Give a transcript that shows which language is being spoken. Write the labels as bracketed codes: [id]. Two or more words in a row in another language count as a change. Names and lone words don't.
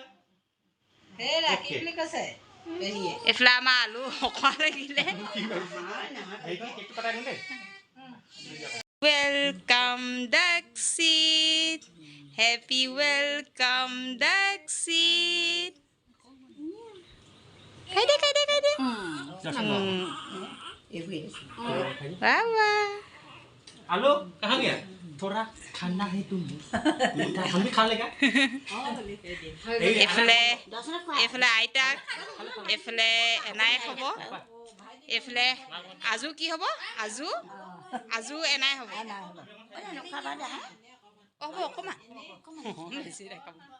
[as] এইফালে আমাৰ আলু অকৰা লাগিলে। [en] welcome দক্ষিত, happy welcome দক্ষিত। [as] খাই দে খাই দে খাই দে। [hi] आलू कहाँ गया? थोड़ा ठंडा है तुम हम भी खा लेगा। [as] এইফালে আইতাক, এইফালে এনাই হ'ব, এইফালে আজু কি হ'ব? আজু এনাই হ'ব। হ'ব অকণমান বেছি নাখাব।